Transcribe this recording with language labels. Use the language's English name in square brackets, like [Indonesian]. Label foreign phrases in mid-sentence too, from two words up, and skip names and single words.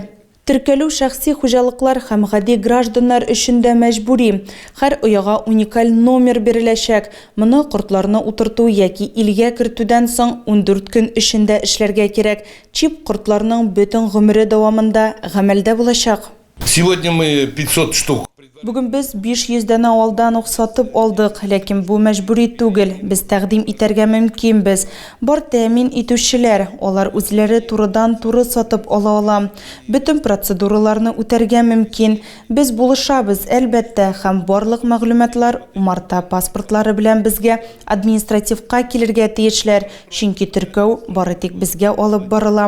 [Tatar] Теркәлү шәхси хуҗалыклар һәм гади гражданнар өчен дә мәҗбүри. Һәр ояга уникаль номер биреләчәк. Моны кортларны утырту яки илгә кертүдән соң 14 көн эчендә эшләргә кирәк. Чип кортларның бөтен гомере дәвамында гамәлдә булачак. [Russian] Сегодня мы 500 штук. [Tatar] Бүген без 500 дәне авылдан ук сатып алдык, ләкин бу мәҗбүри түгел. Без тәкъдим итәргә мөмкинбез. Бар тәэмин итүчеләр, алар үзләре турыдан-туры сатып ала ала. Бөтен процедураларны үтәргә мөмкин. Без булышабыз, әлбәттә, һәм барлык мәгълүматлар умарта паспортлары белән безгә административка килергә тиешләр, чөнки теркәү бары тик безгә алып барыла.